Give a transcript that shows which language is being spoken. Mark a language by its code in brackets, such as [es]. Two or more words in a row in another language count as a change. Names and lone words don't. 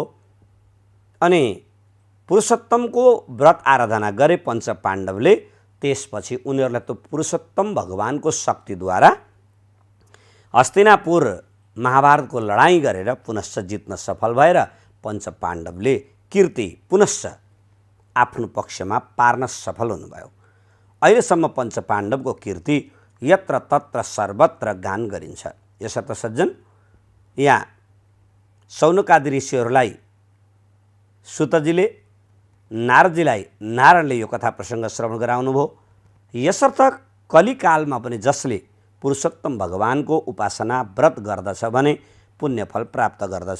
[ne] अनि पुरुषोत्तमको व्रत आराधना गरे पञ्च पाण्डवले, त्यसपछि उनीहरूलाई त्यो पुरुषोत्तम भगवानको शक्तिद्वारा हस्तिनापुर महाभारतको लडाईँ गरेर पुनश्च जित्न सफल भएर पञ्च पाण्डवले कीर्ति पुनश्च आफ्नो पक्षमा पार्न सफल हुनुभयो। अहिलेसम्म पञ्च पाण्डवको कीर्ति यत्र तत्र सर्वत्र गान गरिन्छ। यसर्थ सज्जन, यहाँ सौनकादि ऋषिहरूलाई सुतजीले नारदजीलाई नारायणले यो कथा प्रसङ्ग श्रवण गराउनुभयो। यसर्थ कलिकालमा पनि जसले पुरुषोत्तम भगवानको उपासना व्रत गर्दछ भने पुण्यफल प्राप्त गर्दछ।